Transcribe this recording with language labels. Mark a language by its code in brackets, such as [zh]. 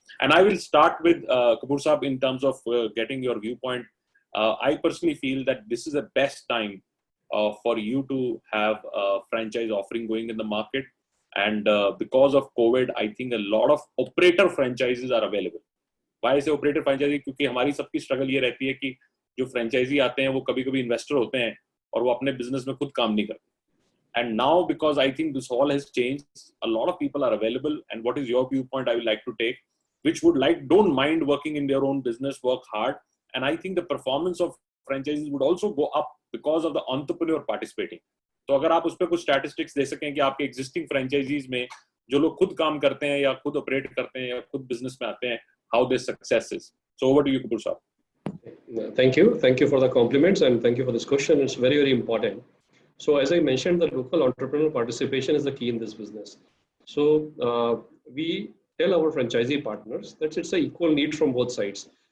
[en] And I will start with Kapoor Saab in terms of getting your viewpoint. I personally feel that this is the best time for you to have a franchise offering going in the market. And because of COVID, I think a lot of operator franchises are available. Why is operator franchisee? [hi] क्योंकि हमारी सबकी struggle ये रहती है कि जो franchisee आते हैं वो कभी-कभी investor होते हैं और वो अपने business में खुद काम नहीं करते. [en] And now, because I think this all has changed, a lot of people are available. And what is your viewpoint I would like to take, which don't mind working in their own business, work hard. And I think the performance of franchises would also go up because of the entrepreneur participating. [hi] तो अगर आप उस पर कुछ statistics दे सकें कि आपके existing franchisees में जो लोग खुद काम करते हैं या खुद operate करते हैं या खुद business में आते हैं, [en] how their success is. So over to you, Kapoor Saab. Thank you for the compliments, and thank you for this question. It's very, very important. So as I mentioned, the local entrepreneur participation is the key in this business. So we tell our franchisee partners that it's an equal need from both sides.